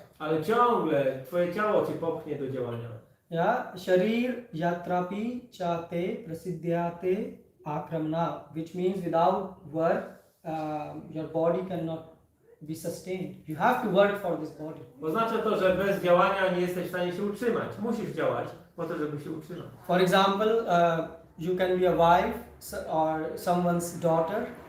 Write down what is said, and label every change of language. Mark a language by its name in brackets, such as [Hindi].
[Polish] Ale ciągle twoje ciało cię popchnie do działania. [English] Yeah. [Sanskrit] Sharir yatrapi chate prasidhyate akramna, [English] which means without work, your body cannot be sustained. You have to work for this body. [Polish] Oznacza to, że bez działania nie jesteś w stanie się utrzymać. Musisz działać po to, żeby się utrzymać. [English] For example, you can be a wife or someone's daughter.